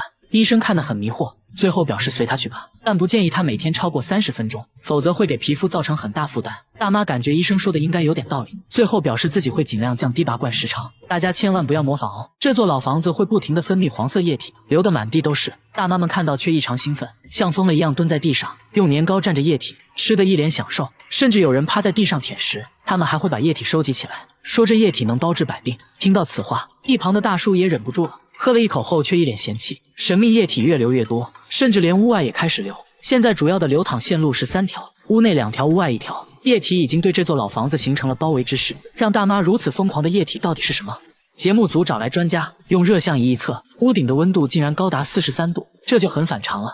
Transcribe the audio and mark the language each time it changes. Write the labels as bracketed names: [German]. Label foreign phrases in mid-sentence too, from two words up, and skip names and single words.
[Chinese] 醫生看得很迷惑，最後表示隨他去吧，但不建議他每天超過30分鐘，否則會給皮膚造成很大負擔。大媽感覺醫生說的應該有點道理，最後表示自己會盡量降低拔罐時長，大家千萬不要模仿哦。這座老房子會不停地分泌黄色液體，流得滿地都是。大媽們看到卻異常興奮，像瘋了一樣蹲在地上，用年糕蘸着液體，吃得一臉享受，甚至有人趴在地上舔食，他們還會把液體收集起來，說這液體能包治百病。听到此話，一旁的大叔也忍不住了，喝了一口後卻一臉嫌棄，神秘液體越流越多，甚至連屋外也開始流。現在主要的流淌線路是3條，屋內2條，屋外1條，液體已經對這座老房子形成了包圍之勢。讓大媽如此瘋狂的液體到底是什麼？節目組找來專家，用熱像儀一測，屋頂的溫度竟然高達43度，這就很反常了。